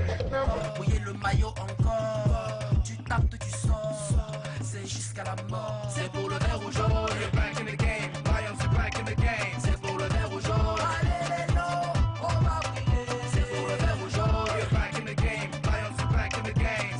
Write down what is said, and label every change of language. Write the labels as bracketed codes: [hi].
[fr] Mouiller le maillot encore, tu tapes, tu sors, c'est jusqu'à la mort. C'est pour le vert ou jaune. [en] You're back in the game, Lions are back in the game. [fr] C'est pour le vert ou jaune. Allez les lots, on va briller. C'est pour le vert ou jaune. [en] You're back in the game, Lions are back in the game.